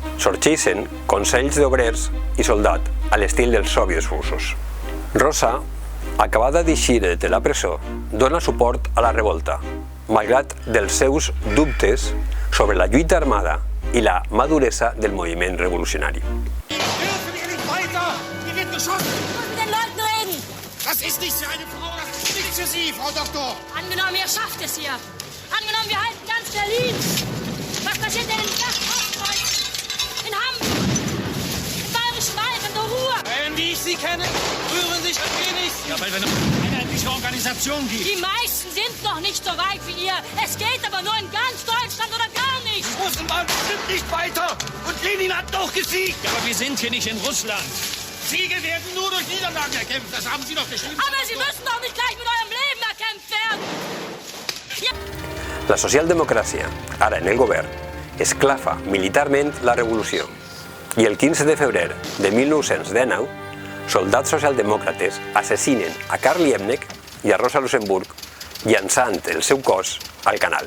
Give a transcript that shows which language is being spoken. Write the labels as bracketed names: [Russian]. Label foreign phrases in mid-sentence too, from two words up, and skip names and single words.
[Catalan] Sorgeixen consells d'obrers i soldat a l'estil dels soviets russos. Rosa, acabada d'eixir de la presó, dona suport a la revolta, malgrat dels seus dubtes sobre la lluita armada i la maduresa del moviment revolucionari. [German] Das ist nicht für eine Frau, das ist nicht für Sie, Frau Doktor. Angenommen, ihr schafft es hier. Angenommen, wir halten ganz Berlin. Was passiert denn in Ostdeutschland, in Hamburg, im Bayerischen Wald, in der Ruhr? Wie ich Sie kenne, rühren sich ein wenig. Ja, weil wir noch eine einheitliche Organisation gibt. Die meisten sind noch nicht so weit wie ihr. Es geht aber nur in ganz Deutschland oder gar nicht. Die Russen waren bestimmt nicht weiter. Und Lenin hat doch gesiegt. Ja, aber wir sind hier nicht in Russland. Siege werden nur durch Niederlagen erkämpft. Das haben Sie doch geschrieben. Aber Sie müssen doch nicht gleich mit eurem Leben erkämpft werden. Ja. [Catalan] La socialdemocràcia, ara en el govern, esclafa militarment la revolució. I el 15 de febrer de 1919, soldats socialdemòcrates assassinen a Karl Liebknecht i a Rosa Luxemburg, llançant el seu cos al canal.